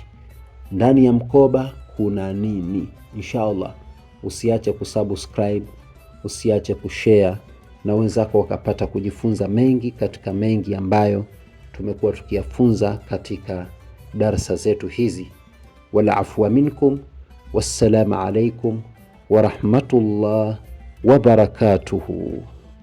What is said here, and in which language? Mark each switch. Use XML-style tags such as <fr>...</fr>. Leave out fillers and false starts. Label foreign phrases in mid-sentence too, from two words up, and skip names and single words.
<sw>Ndani ya mkoba kuna nini? Inshallah usiache kusubscribe, usiache kushare na wenzako wakapata kujifunza mengi katika mengi ambayo tumekuwa tukiyafunza katika darasa zetu hizi.</sw> <ar>ولا عفوا منكم، والسلام عليكم ورحمة الله وبركاته.</ar>